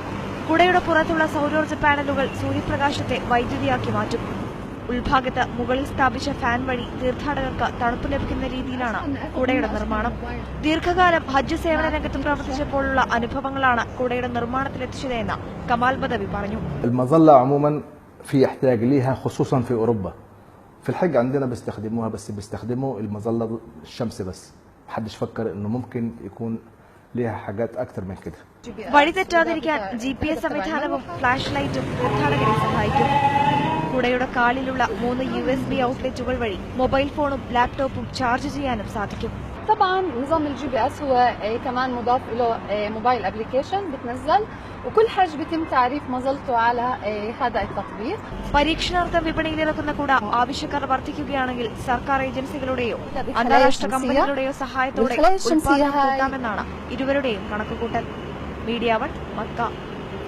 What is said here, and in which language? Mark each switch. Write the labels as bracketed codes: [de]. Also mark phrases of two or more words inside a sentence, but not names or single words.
[ml] കുടയുടെ പുറത്തുള്ള സൌരോർജ്ജ പാനലുകൾ സൂര്യപ്രകാശത്തെ വൈദ്യുതിയാക്കി മാറ്റും. ഉൾഭാഗത്ത് മുകളിൽ സ്ഥാപിച്ച ഫാൻ വഴി തീർത്ഥാടകർക്ക് തണുപ്പ് ലഭിക്കുന്ന രീതിയിലാണ് കുടയുടെ നിർമ്മാണം. ദീർഘകാലം ഹജ്ജ് സേവന രംഗത്ത് പ്രവർത്തിച്ചപ്പോഴുള്ള അനുഭവങ്ങളാണ് കുടയുടെ നിർമ്മാണത്തിലെത്തിച്ചതെന്ന് കമാൽ ബദവി പറഞ്ഞു. [ar] المظلة عموما في احتياج ليها خصوصا في اوروبا. في الحج عندنا بيستخدموها بس بيستخدموا المظلة الشمس بس. محدش فكر انه ممكن يكون ليها حاجات اكثر من كده. [ml] വഴി തെറ്റാതിരിക്കാൻ GPS സംവിധാനവും ഫ്ലാഷ് ലൈറ്റും തീർത്ഥാടകരെ സഹായിക്കും. കുടയുടെ കാലിലുള്ള 3 USB ഔട്ട്ലെറ്റുകൾ വഴി മൊബൈൽ ഫോണും ലാപ്ടോപ്പും ചാർജ് ചെയ്യാനും സാധിക്കും. [ar] طبعا نظام الGPS هو كمان مضاف له [en] mobile application [ar] بتنزل وكل حج بيتم تعريف مظلته على هذا التطبيق. [ml] പരീക്ഷണാർത്ഥം വിപണിയിലിറക്കുന്ന കുട ആവശ്യക്കാർ വർദ്ധിക്കുകയാണെങ്കിൽ സർക്കാർ ഏജൻസികളുടെയോ അന്താരാഷ്ട്ര കമ്പനികളുടെയോ സഹായത്തോടെ ഉൽപ്പാദനം കൂട്ടാമെന്നാണ് ഇരുവരുടെയും കണക്കുകൂട്ടൽ. മീഡിയ 1 മക്ക.